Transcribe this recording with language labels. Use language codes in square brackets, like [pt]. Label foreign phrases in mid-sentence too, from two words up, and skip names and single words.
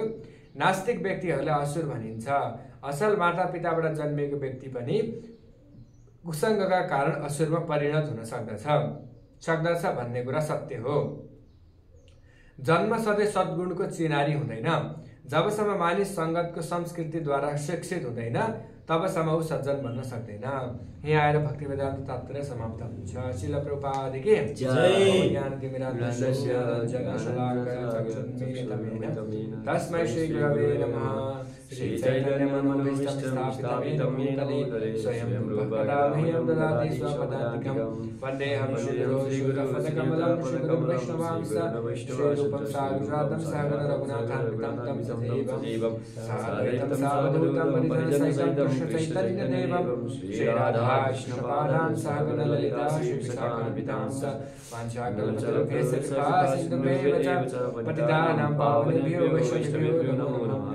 [ne] नास्तिक व्यक्तिहरूलाई असुर भनिन्छ। असल मातापिताबाट जन्मेको व्यक्ति पनि कुसङ्गका कारण असुरमा परिणत हुन सक्दछ भन्ने कुरा सत्य हो। जन्म सधैँ सद्गुणको चिनारी हुँदैन। जबसम्म मानिस सङ्गतको संस्कृतिद्वारा शिक्षित हुँदैन तबसम्म ऊ सज्जन बन्न सक्दैन। यहाँ आएर भक्ति वेदान्त तात्पर्य समाप्त हुन्छ। [sa] शिल प्रभुपादकी तस्मै श्री गुरवे नमः। श्री चैतन्यमनोभीष्टं स्थापितं भूतले स्वयं रूपकदामह्यं ददाति स्वपदान्तिकं वन्देऽहं श्रीगुरुपदकमलं श्रीगुरुं वैष्णवांस श्रीरूपं साग्रजातं सागर रघुनाथान्वितं तं सदैवं साद्वैतं सावधूतं परिजनसहितं कृष्णचैतन्यदेवं श्रीराधाकृष्णपादान् सागरललिता श्रीविशाखान्वितांस वाञ्छाकल्पतरुभ्यश्च कृपासिन्धुभ्येव च पतितानां पावनेभ्यो वैष्णवेभ्यो नमो नमः।